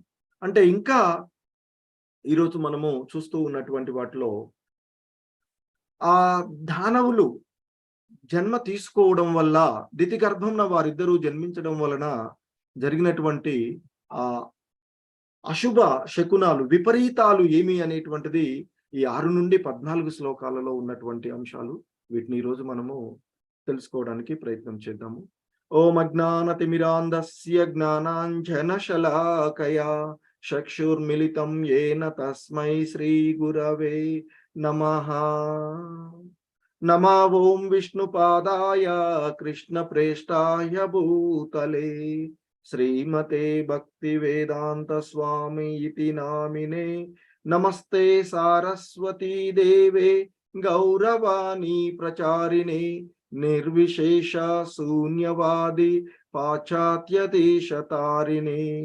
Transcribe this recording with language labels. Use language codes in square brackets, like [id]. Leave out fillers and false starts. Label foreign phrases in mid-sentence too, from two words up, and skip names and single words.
[te] అంటే ఇంకా ఈరోజు మనము చూస్తూ ఉన్నటువంటి వాటిలో ఆ దానవులు జన్మ తీసుకోవడం వల్ల దితి గర్భంన వారిద్దరూ జన్మించడం వలన జరిగినటువంటి ఆ అశుభ శకునాలు విపరీతాలు ఏమి అనేటువంటిది ఈ 6 నుండి 14 శ్లోకాలలో ఉన్నటువంటి అంశాలు. వీటిని ఈరోజు మనము తెలుసుకోవడానికి ప్రయత్నం చేద్దాము. [sa] ఓం అజ్ఞానతిమిరాంధస్య జ్ఞానాంజనశలాకయా చక్షుర్మిలితం येन తస్మై శ్రీ గురవే నమః. నమో ఓం విష్ణుపాదాయ కృష్ణప్రేష్టాయ భూతలే శ్రీమతే భక్తి వేదాంత స్వామి ఇతి నామినే. నమస్తే సారస్వతీ దేవే గౌరవాణి ప్రచారిణే నిర్విశేష శూన్యవాది పాశ్చాత్య దేశతారిణే.